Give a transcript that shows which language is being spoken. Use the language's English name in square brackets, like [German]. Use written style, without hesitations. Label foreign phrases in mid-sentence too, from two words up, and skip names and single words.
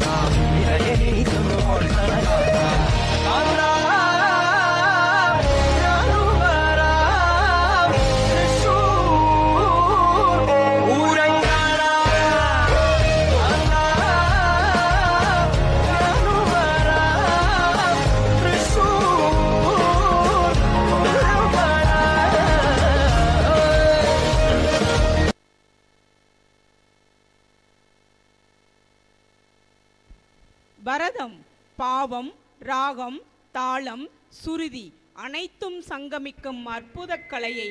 [Malayalam] വിളയനീക്കുന്നു കൊട്ടണ കാന്ത കാന്ത ഞാനും വരാം തൃശ്ശൂർ പൂരം കാണാൻ കാന്ത ഞാനും വരാം തൃശ്ശൂർ പൂരം കാണാൻ [Tamil] பரதம் பாவம் ராகம் தாளம் சுருதி அனைத்தும் சங்கமிக்கும் அற்புத கலையை